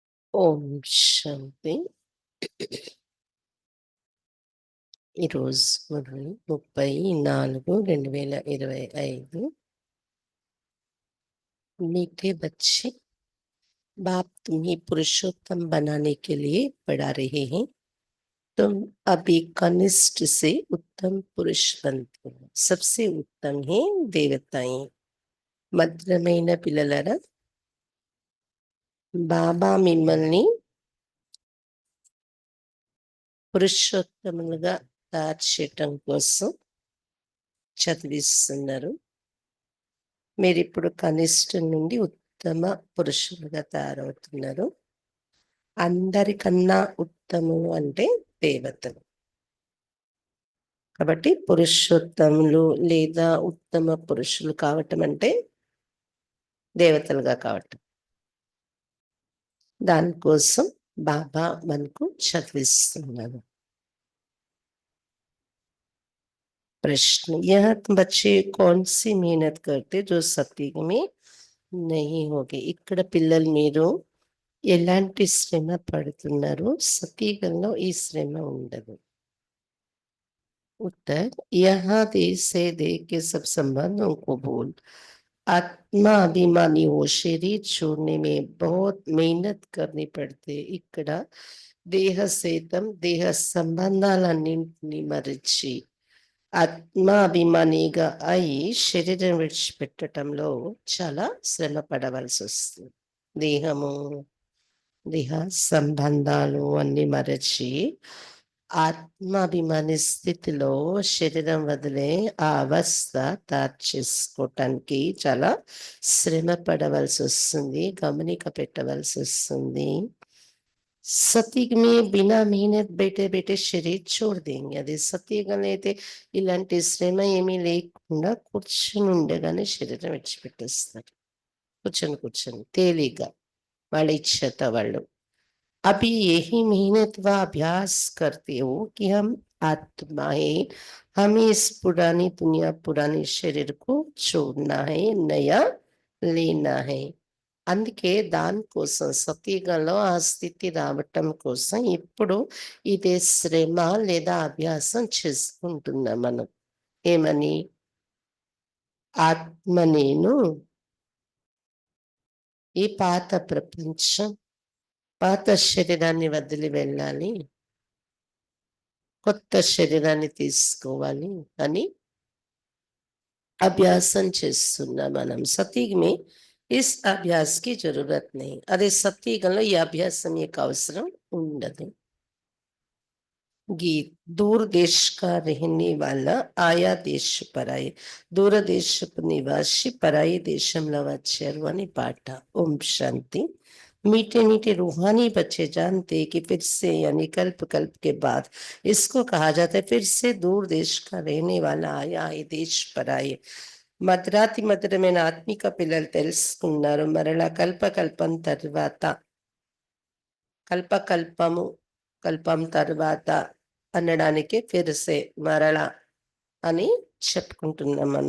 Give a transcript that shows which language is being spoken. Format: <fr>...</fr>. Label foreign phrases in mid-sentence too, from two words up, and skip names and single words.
<te>ఓం శాంతి. ఈరోజు మురళి 34/2025.</te> <hi>मीठे बच्चे, बाप तुम्हें पुरुषोत्तम बनाने के लिए पढ़ा रहे हैं. तुम अभी कनिष्ठ से उत्तम पुरुष बनते हो. सबसे उत्तम है देवताएं.</hi> <te>మధురమైన పిల్లలరా, బాబా మిమ్మల్ని పురుషోత్తములుగా తయారు చేయటం కోసం చదివిస్తున్నారు. మీరు ఇప్పుడు కనిష్ఠం నుండి ఉత్తమ పురుషులుగా తయారవుతున్నారు. అందరికన్నా ఉత్తములు అంటే దేవతలు. కాబట్టి పురుషోత్తములు లేదా ఉత్తమ పురుషులు కావటం అంటే దేవతలుగా కావటం. దానికోసం బాబా మనకు చదివిస్తున్నారు.</te> <hi>प्रश्न, यह बच्चे कौन सी मेहनत करते जो सत्युग में नहीं होगे.</hi> <te>ఇక్కడ పిల్లలు మీరు ఎలాంటి శ్రమ పడుతున్నారు, సతీగంలో ఈ శ్రమ ఉండదు.</te> <hi>उत्तर, यहाँ देश से देह के सब संबंधों को भूल आत्मा अभिमानी हो शरीर छोड़ने में बहुत मेहनत करनी पड़ती.</hi> <te>ఇక్కడ దేహ సేతం దేహ సంబంధాలన్నింటినీ మరిచి ఆత్మాభిమానిగా అయి శరీరం విడిచిపెట్టడంలో చాలా శ్రమ పడవలసి వస్తుంది. దేహము దేహ సంబంధాలు అన్ని మరచి ఆత్మాభిమాని స్థితిలో శరీరం వదిలే ఆ అవస్థ తయారు చేసుకోవటానికి చాలా శ్రమ పడవలసి వస్తుంది, గమనిక పెట్టవలసి వస్తుంది.</te> <hi>सतयुग में बिना मेहनत बैठे बैठे शरीर छोड़ देंगे.</hi> <te>అది సతీగం అయితే ఇలాంటి శ్రమ ఏమీ లేకుండా కూర్చుని ఉండగానే శరీరం విడిచిపెట్టేస్తారు. కూర్చొని తేలిగా వాళ్ళ ఇచ్చత వాళ్ళు.</te> <hi>अभी यही मेहनत व अभ्यास करते हो कि हम आत्मा है, हमें इस पुरानी दुनिया पुराने शरीर को छोड़ना है, नया लेना है.</hi> <te>అందుకే దానికోసం సతీగంలో ఆ స్థితి రావటం కోసం ఇప్పుడు ఇదే శ్రమ లేదా అభ్యాసం చేసుకుంటున్నాం మనం. ఏమని? ఆత్మ నేను ఈ పాత ప్రపంచం పాత శరీరాన్ని వదిలి వెళ్ళాలి, కొత్త శరీరాన్ని తీసుకోవాలి అని అభ్యాసం చేస్తున్నాం మనం.</te> <hi>सतयुग में इस अभ्यास की ज़रूरत नहीं.</hi> <te>అదే సతీగంలో ఈ అభ్యాసం యొక్క అవసరం ఉండదు.</te> <hi>गीत, दूर देश का रहने वाला आया देश पराए,</hi> <te>దూర దేశపు నివాసి పరాయి దేశంలో వచ్చారు అని పాట. ఓం శాంతి.</te> <hi>मीठे मीठे रूहानी बच्चे जानते कि फिर से यानी कल्प कल्प के बाद इसको कहा जाता है फिर से दूर देश का रहने वाला आया है देश पर आए.</hi> <te>మధురాతి మధురమైన ఆత్మిక పిల్లలు తెలుసుకున్నారు. మరలా కల్పకల్పం తర్వాత కల్పకల్పము కల్పం తర్వాత అనడానికి ఫిర్సే మరల అని చెప్పుకుంటున్నాం మనం.</te>